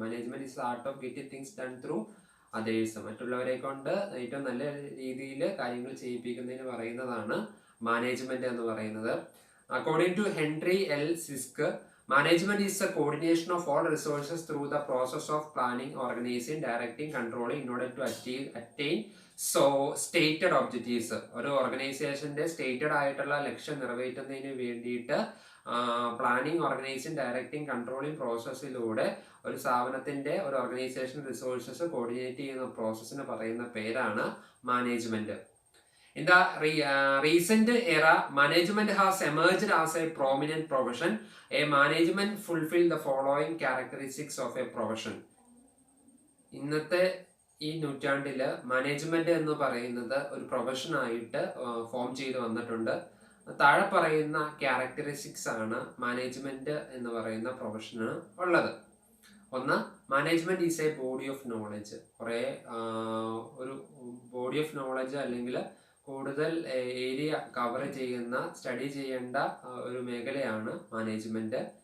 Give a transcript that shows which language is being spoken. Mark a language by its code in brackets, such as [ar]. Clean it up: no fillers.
[en] Management is art of getting things done through others. [ml] മറ്റുള്ളവരെ കൊണ്ട് ഏറ്റവും നല്ല രീതിയിൽ കാര്യങ്ങൾ ചെയ്യിപ്പിക്കുന്നതിന് പറയുന്നതാണ് മാനേജ്മെന്റ് എന്ന് പറയുന്നത്. [en] According to Henry L Sisk, management is the coordination of all resources through the process of planning, organizing, directing, controlling in order to attain stated objectives. [ml] ഒരു ഓർഗനൈസേഷന്റെ സ്റ്റേറ്റഡ് ആയിട്ടുള്ള ലക്ഷ്യം നിറവേറ്റുന്നതിന് വേണ്ടിയിട്ട് പ്ലാനിങ്, ഓർഗനൈസിങ്, ഡയറക്റ്റിംഗ്, കൺട്രോളിങ് പ്രോസസ്സിലൂടെ ഒരു സ്ഥാപനത്തിന്റെ ഒരു organisation resources coordinate ചെയ്യുന്ന പ്രോസസ്സിന് പറയുന്ന പേരാണ് management. [en] In the recent era, management has emerged as a prominent profession. A management fulfill the following characteristics of a profession. [ml] ഇന്നത്തെ ഈ നൂറ്റാണ്ടിൽ മാനേജ്മെന്റ് എന്ന് പറയുന്നത് ഒരു പ്രൊഫഷനായിട്ട് ഫോം ചെയ്ത് വന്നിട്ടുണ്ട്. താഴെ പറയുന്ന ക്യാരക്ടറിസ്റ്റിക്സ് ആണ് മാനേജ്മെന്റ് എന്ന് പറയുന്ന പ്രൊഫഷന് ഉള്ളത്. ഒന്ന്, [en] Management is a body of knowledge. [ml] കുറേ ഒരു ബോഡി ഓഫ് നോളജ് അല്ലെങ്കിൽ കൂടുതൽ ഏരിയ കവർ ചെയ്യുന്ന, സ്റ്റഡി ചെയ്യേണ്ട ഒരു മേഖലയാണ് മാനേജ്മെന്റ്.